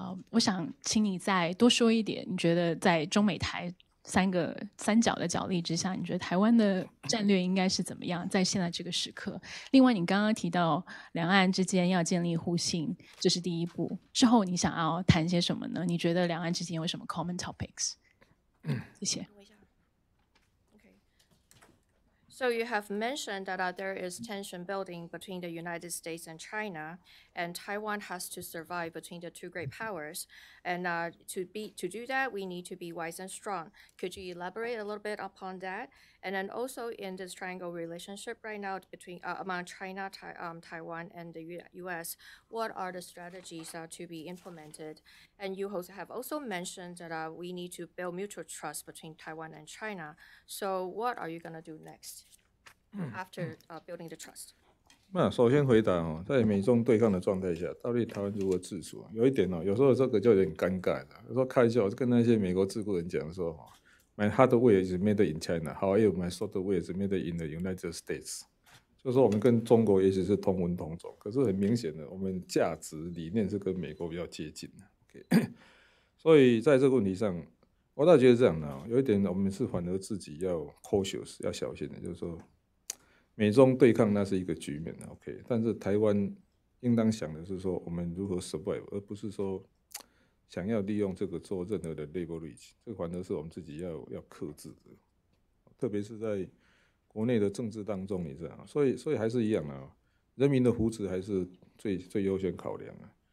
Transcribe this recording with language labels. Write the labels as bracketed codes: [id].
[zh] 我想请你再多说一点，你觉得在中美台三角的角力之下，你觉得台湾的战略应该是怎么样？在现在这个时刻。另外，你刚刚提到两岸之间要建立互信，这是第一步。之后你想要谈些什么呢？你觉得两岸之间有什么 [en] common topics？ [zh] 谢谢。 [en] So you have mentioned that there is tension building between the United States and China, and Taiwan has to survive between the two great powers. And to do that, we need to be wise and strong. Could you elaborate a little bit upon that? And then also in this triangle relationship right now between among China, Taiwan, and the U.S., what are the strategies to be implemented? And you have also mentioned that we need to build mutual trust between Taiwan and China. So what are you going to do next after building the trust? [zh] 那首先回答在美中对抗的状态下，到底台湾如何自处？有一点有时候这个就有点尴尬的。有时候开玩笑，我跟那些美国智库人讲说， [en] My hardware is made in China, however, my software is made in the United States。 [zh] 就是说我们跟中国也许是同文同种，可是很明显的，我们价值理念是跟美国比较接近的。所以在这个问题上，我倒觉得这样的有一点，我们是反而自己要 cautious， 要小心的，就是说。美中对抗那是一个局面 ，OK， 但是台湾应当想的是说，我们如何 survive， 而不是说想要利用这个做任何的 leverage， 这个反而是我们自己要克制的，特别是在国内的政治当中，你知道，所以还是一样的人民的福祉还是最优先考量啊。